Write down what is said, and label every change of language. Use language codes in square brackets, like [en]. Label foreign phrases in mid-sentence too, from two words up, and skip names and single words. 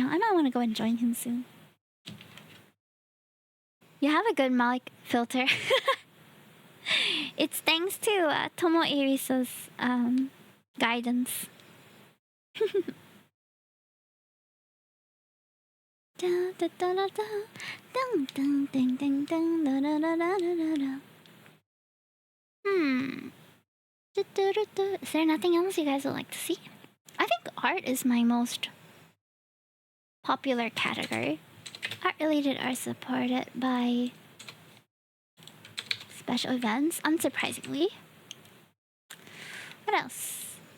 [en] I might want to go and join him soon. You have a good mic filter. It's thanks to Tomo Irisa's guidance. Da, da, da, da, da. Dun, dun, ding, ding, dun, da, da, da, da, da, da. Du, du, du, du. Is there nothing else you guys would like to see? I think art is my most popular category. Art related are supported by special events, unsurprisingly. What else?